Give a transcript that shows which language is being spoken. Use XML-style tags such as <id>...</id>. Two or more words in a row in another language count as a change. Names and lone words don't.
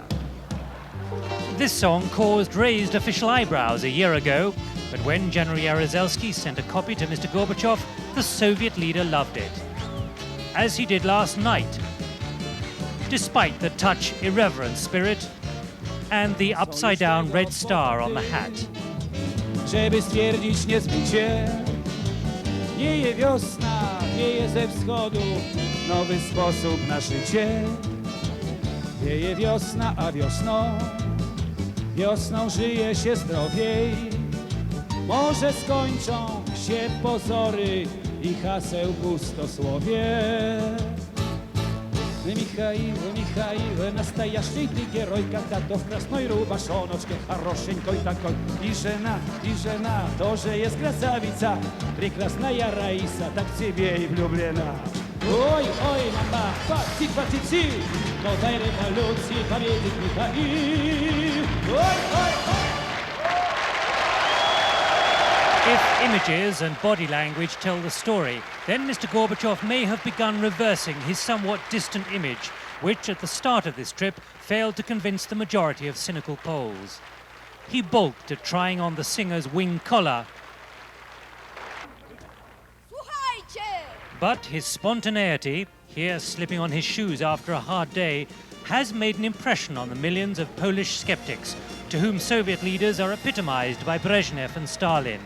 <en>This song caused raised official eyebrows a year ago, but when General Jaruzelski sent a copy to Mr. Gorbachev, the Soviet leader loved it. As he did last night, despite the touch irreverent spirit and the upside-down red star on the hat.</en> <pl>Żeby stwierdzić niezbicie, wieje wiosna, wieje ze wschodu, nowy sposób na życie. Wieje wiosna, a wiosną żyje się zdrowiej. Może skończą się pozory i haseł pustosłowie.</pl> <ru>Михаил, настоящий ты герой, когда-то в красной рубашоночке, хорошенькой такой. И жена тоже есть красавица, прекрасная Раиса, так в тебе и влюблена. Ой, мама, пати, новой революции победит Михаил. Ой.</ru> <en>If images and body language tell the story, then Mr. Gorbachev may have begun reversing his somewhat distant image, which at the start of this trip failed to convince the majority of cynical Poles. He balked at trying on the singer's wing collar, but his spontaneity, here slipping on his shoes after a hard day, has made an impression on the millions of Polish skeptics, to whom Soviet leaders are epitomized by Brezhnev and Stalin.</en>